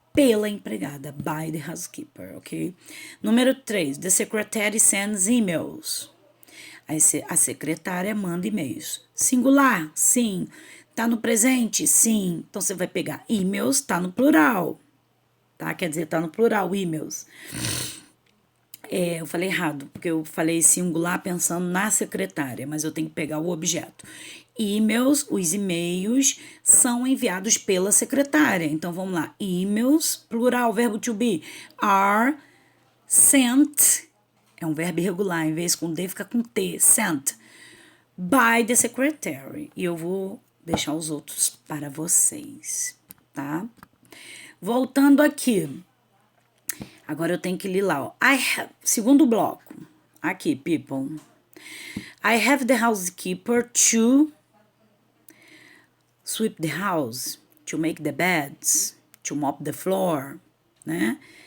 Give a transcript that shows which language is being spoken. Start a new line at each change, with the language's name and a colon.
Portuguese: Pela empregada,
English: by the housekeeper, ok?
Portuguese: Número 3,
English: the secretary sends emails.
Portuguese: A secretária manda e-mails. Singular, sim. Tá no presente? Sim. Então, você vai pegar emails, tá no plural. Tá? Quer dizer, tá no plural, emails. Eu falei errado, porque eu falei singular pensando na secretária, mas eu tenho que pegar o objeto. E-mails, os e-mails são enviados pela secretária. Então, vamos lá. E-mails, plural, verbo to be,
English: are sent.
Portuguese: É um verbo irregular, em vez com D fica com T, sent.
English: By the secretary.
Portuguese: E eu vou deixar os outros para vocês, tá? Voltando aqui. Agora eu tenho que ler lá, ó. Segundo bloco. Aqui, people.
English: I have the housekeeper to sweep the house, to make the beds, to mop the floor, né?